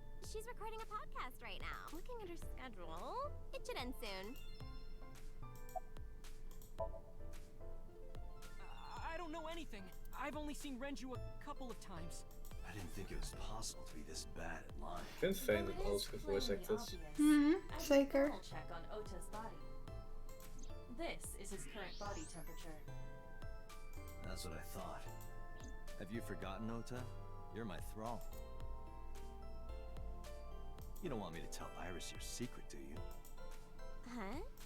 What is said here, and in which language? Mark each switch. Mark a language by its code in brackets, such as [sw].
[en] She's recording a podcast right now. Looking at her schedule, it should end soon. I don't know anything. I've only seen Renju a couple of times. I didn't think it was possible to be this bad at lying. [nl] Ik vind het fijn dat alles gevoice-act is. Zeker. [en] Check on Ota's body. This is his current body temperature. That's what I thought. Have you forgotten, Ota? You're my thrall. You don't want me to tell Iris your secret, do you? Huh?